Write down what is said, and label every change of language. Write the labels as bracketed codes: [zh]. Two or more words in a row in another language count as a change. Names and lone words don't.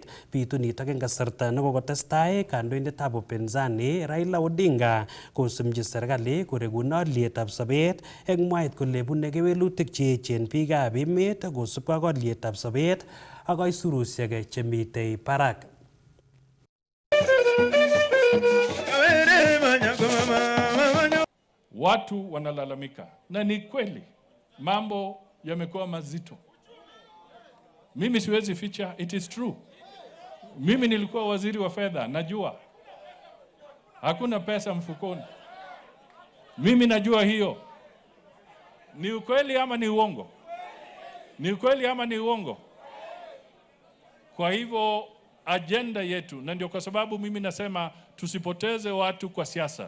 [kln] Bitu nitok eng kasarta nekokotestai kandoindetab upinzani Raila Odinga kosumchi serikali korekune olyetab sobet eng mwaet kole bune kewelutik cheechen biikab emet kosubkei ak olyetab sobet ak aisurusiek chemitei barak. [sw] Watu wanalalamika na ni kweli mambo yamekuwa mazito. Mimi siwezi ficha, [en] it is true. [sw] Mimi nilikuwa waziri wa fedha, najua hakuna pesa mfukoni. Mimi najua hiyo. Ni ukweli ama ni uongo? Ni ukweli ama ni uongo? Kwa hivyo agenda yetu, na ndio kwa sababu mimi nasema tusipoteze watu kwa siasa.